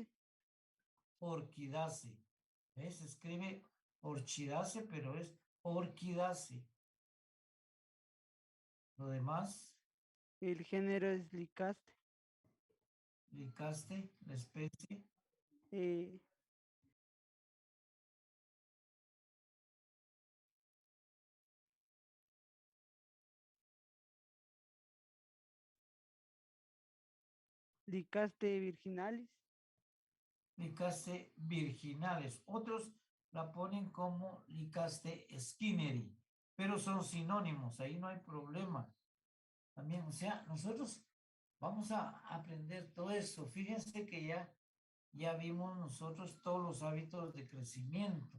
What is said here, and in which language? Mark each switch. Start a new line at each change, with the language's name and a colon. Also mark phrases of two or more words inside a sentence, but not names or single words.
Spanish: Orquidaceae. ¿Ves? Se escribe orchidaceae, pero es orquidaceae. Lo demás, El género es Licaste. Licaste, la especie, Eh, Licaste virginalis. Licaste virginales. Otros la ponen como Licaste skinneri, pero son sinónimos, ahí no hay problema. También, o sea, nosotros vamos a aprender todo eso. Fíjense que ya vimos nosotros todos los hábitos de crecimiento.